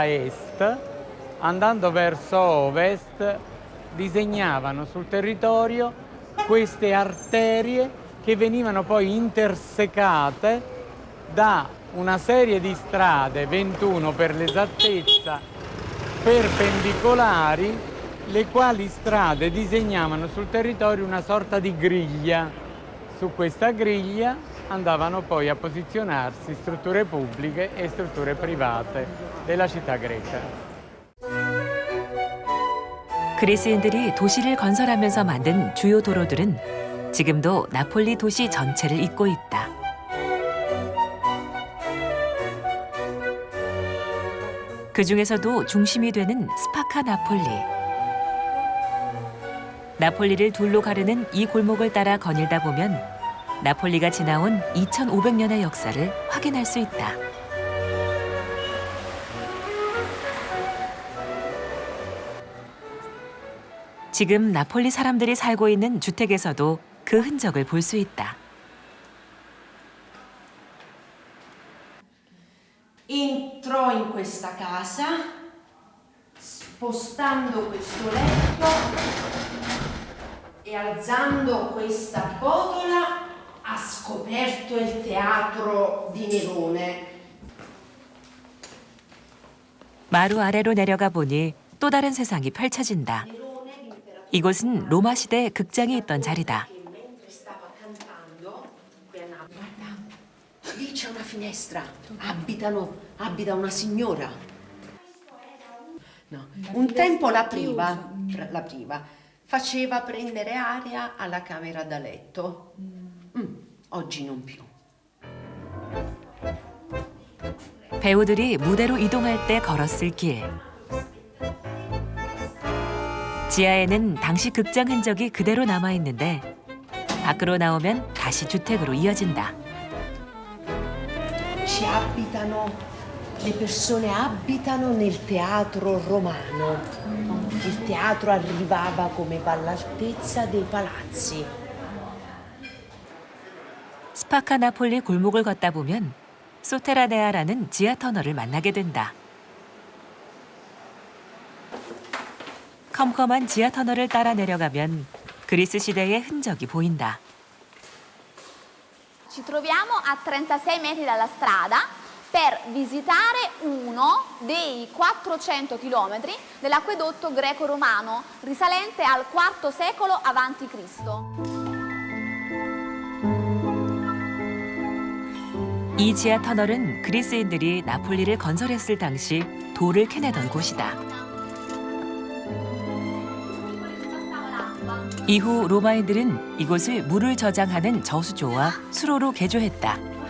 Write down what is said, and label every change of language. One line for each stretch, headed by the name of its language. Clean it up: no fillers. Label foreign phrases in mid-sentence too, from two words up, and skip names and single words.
Italian: est, andando verso ovest, disegnavano sul territorio queste arterie che venivano poi intersecate da una serie di strade, 21 per l'esattezza, perpendicolari, le quali strade disegnavano sul territorio una sorta di griglia. Su questa griglia andavano poi a posizionarsi strutture pubbliche e strutture private della città greca.
Korean: 그리스인들이 도시를 건설하면서 만든 주요 도로들은 지금도 나폴리 도시 전체를 잇고 있다. 그 중에서도 중심이 되는 스파카 나폴리. 나폴리를 둘로 가르는 이 골목을 따라 거닐다 보면 나폴리가 지나온 2500년의 역사를 확인할 수 있다. 지금 나폴리 사람들이 살고 있는 주택에서도 그 흔적을 볼 수 있다.
Italian: Entrò in questa casa spostando questo letto e alzando questa botola ha scoperto il teatro di Nerone.
Korean: 마루 아래로 내려가 보니 또 다른 세상이 펼쳐진다. 이곳은 로마 시대 극장이 있던 자리다.
Italian: Lì c'è una finestra, abita una signora. No. Un tempo l'apriva, faceva prendere aria alla camera da letto. Oggi non più.
Korean: 배우들이 무대로 이동할 때 걸었을 길. 지하에는 당시 극장 흔적이 그대로 남아있는데 밖으로 나오면 다시 주택으로 이어진다.
Italian: Le persone abitano nel teatro romano. Il teatro arrivava come all'altezza dei palazzi.
Korean: 스파카 나폴리 골목을 걷다 보면 소테라네아라는 지하 터널을 만나게 된다. 컴컴한 지하 터널을 따라 내려가면 그리스 시대의 흔적이 보인다.
Italian: Ci troviamo a 36 metri dalla strada per visitare uno dei 400 chilometri dell'acquedotto greco-romano risalente al IV secolo a.C.
Korean: 이 지하 터널은 그리스인들이 나폴리를 건설했을 당시 돌을 캐내던 곳이다. 이후 로마인들은 이곳을 물을 저장하는 저수조와 수로로 개조했다.